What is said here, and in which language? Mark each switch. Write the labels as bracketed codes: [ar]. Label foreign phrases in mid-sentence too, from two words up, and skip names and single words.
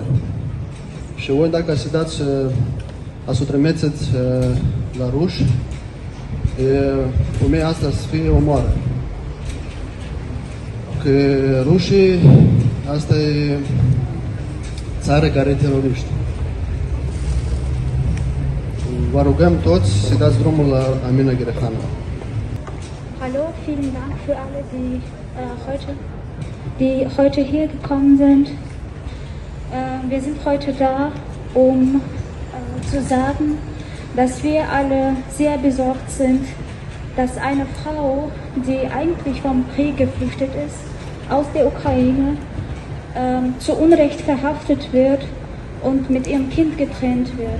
[ro] Și voi dacă se dați a să o trimiteți la Ruș, femeia asta să fie omoară. Că rușii, asta e țară care e teroriști. Vă rugăm toți să dați drumul la Amina Gerifanova. [de] Hallo, vielen Dank für alle, die heute hier gekommen sind. Wir sind heute da, um zu sagen, dass wir alle sehr besorgt sind, dass eine Frau, die eigentlich vom Krieg geflüchtet ist, aus der Ukraine, zu Unrecht verhaftet wird und mit ihrem Kind getrennt wird.